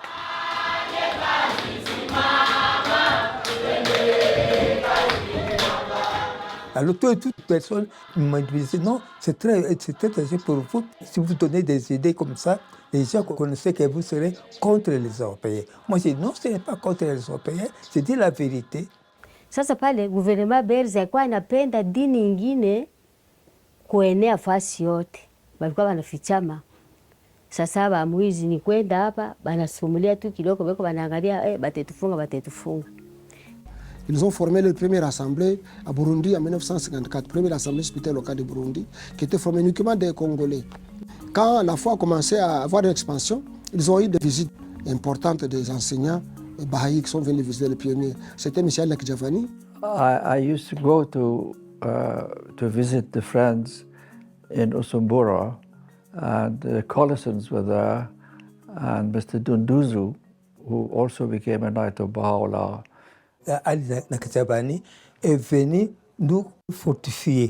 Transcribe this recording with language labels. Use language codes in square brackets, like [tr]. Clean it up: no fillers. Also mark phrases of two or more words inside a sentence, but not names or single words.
[fr] Alors, toute personne me disait, non, c'est très intéressant pour vous. Si vous donnez des idées comme ça, les gens connaissaient que vous serez contre les Européens. Moi, je dis, non, ce n'est pas contre les Européens, c'est dire la vérité. [sw] Sasa pale guvernema Belzi alikuwa anapenda dini ingine kuenea fasi yote, walikuwa wanafichama. Sasa bamwizi ni kwenda hapa, banasumulia tu kidogo, beko banaangalia batetufunga. [fr] Ils ont formé la première assemblée à Burundi en 1954, première assemblée spirituelle locale de Burundi, qui était formée uniquement des Congolais. Quand la foi a commencé à avoir une expansion, ils ont eu des visites importantes des enseignants Baha'i qui sont venus visiter les pionniers. C'était M. Alek Javani. [en] I used to go to visit the friends in Usumbura, and the Collisons were there, and Mr. Dunduzu, who also became a Knight of Baha'u'llah. [fr] Ali Nakajabani est venu nous fortifier.